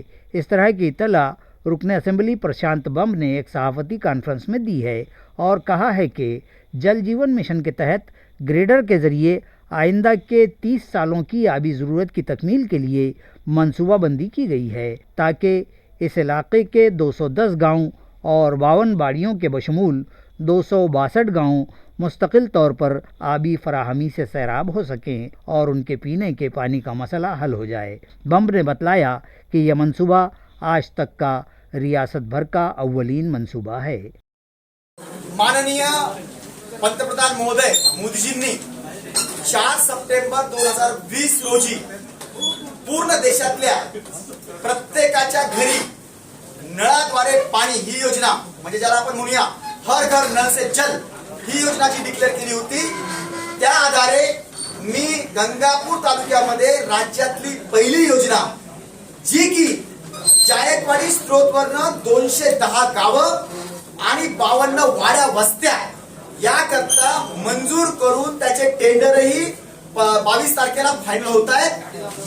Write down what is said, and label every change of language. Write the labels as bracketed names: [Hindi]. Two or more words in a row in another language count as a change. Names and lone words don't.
[Urdu] اس طرح کی اطلاع رکن اسمبلی پرشانت بم نے ایک صحافتی کانفرنس میں دی ہے اور کہا ہے کہ جل جیون مشن کے تحت گریڈر کے ذریعے آئندہ کے 30 سالوں کی آبی ضرورت کی تکمیل کے لیے منصوبہ بندی کی گئی ہے تاکہ اس علاقے کے 210 گاؤں اور 52 باڑیوں کے بشمول 262 گاؤں مستقل طور پر آبی فراہمی سے سیراب ہو سکیں اور ان کے پینے کے پانی کا مسئلہ حل ہو جائے۔ بم نے بتلایا کہ یہ منصوبہ آج تک کا ریاست بھر کا اولین منصوبہ ہے۔ [Marathi] माननीय पंतप्रधान महोदय मोदीजींनी 4 सप्टेंबर 2020 रोजी पूर्ण देशातल्या प्रत्येकाच्या घरी नळाद्वारे पाणी ही योजना म्हणजे ज्याला आपण म्हणूया हर घर नळ से जल ही योजना जी डिक्लेअर केली होती, त्या आधारे मी गंगापूर तालुक्यामध्ये राज्यातली पहिली योजना जी की जायकवाडी स्त्रोतवरनं 210 गावं आणि 52 वाड्या वस्त्या याकरता मंजूर करून त्याचे टेंडरही 22 तारखेला फायनल होत आहेत।